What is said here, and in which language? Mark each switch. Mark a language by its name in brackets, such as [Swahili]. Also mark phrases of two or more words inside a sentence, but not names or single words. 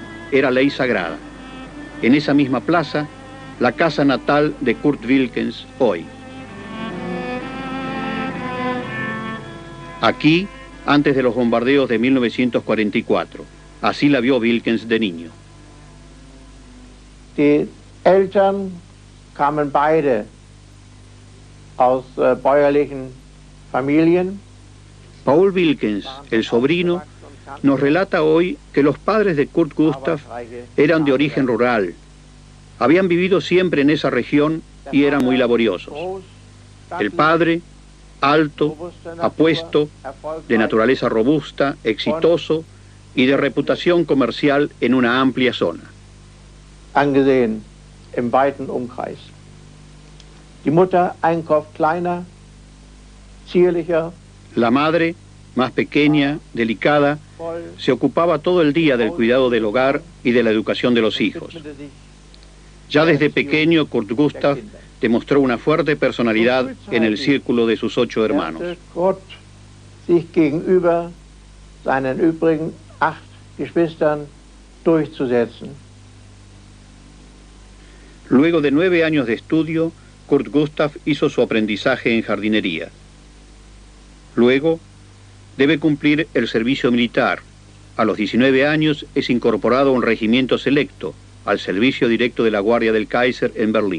[Spanish] Era ley sagrada. En esa misma plaza, la casa natal de Kurt Wilkens hoy. Aquí, antes de los bombardeos de 1944. Así la vio Wilkens de niño. [German] Die Eltern kamen beide aus bäuerlichen Familien. [Spanish] Paul Wilkens, el sobrino, nos relata hoy que los padres de Kurt Gustav eran de origen rural. Habían vivido siempre en esa región y eran muy laboriosos. El padre, alto, apuesto, de naturaleza robusta, exitoso y de reputación comercial en una amplia zona. [German] Angesehen im weiten Umkreis. Die Mutter Einkauf kleiner, zierlicher. [Spanish] La madre, más pequeña, delicada, se ocupaba todo el día del cuidado del hogar y de la educación de los hijos. Ya desde pequeño, Kurt Gustav demostró una fuerte personalidad en el círculo de sus 8 hermanos. [German] Kurt sich gegenüber seinen übrigen 8 Geschwistern durchzusetzen. [Spanish] Luego de 9 años de estudio, Kurt Gustav hizo su aprendizaje en jardinería. Luego, debe cumplir el servicio militar. A los 19 años es incorporado a un regimiento selecto, al servicio directo de la Guardia del Kaiser en Berlín.